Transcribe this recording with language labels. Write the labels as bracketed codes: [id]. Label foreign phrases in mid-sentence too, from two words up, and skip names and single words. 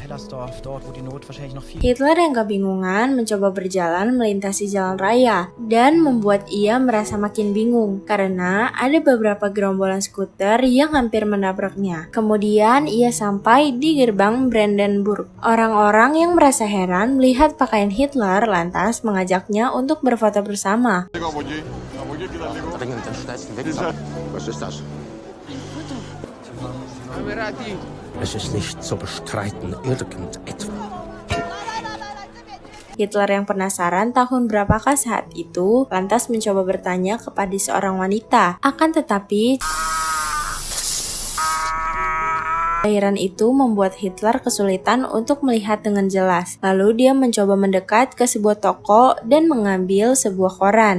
[id] Hitler yang kebingungan mencoba berjalan melintasi jalan raya dan membuat ia merasa makin bingung karena ada beberapa gerombolan skuter yang hampir menabraknya. Kemudian ia sampai di gerbang Brandenburg. Orang-orang yang merasa heran melihat pakaian Hitler lantas mengajaknya untuk berfoto bersama. [de] Was ist das? Es ist nicht zu bestreiten, irgendetwas. [id] Hitler yang penasaran tahun berapakah saat itu, lantas mencoba bertanya kepada seorang wanita. Akan tetapi cairan itu membuat Hitler kesulitan untuk melihat dengan jelas. Lalu dia mencoba mendekat ke sebuah toko dan mengambil sebuah koran.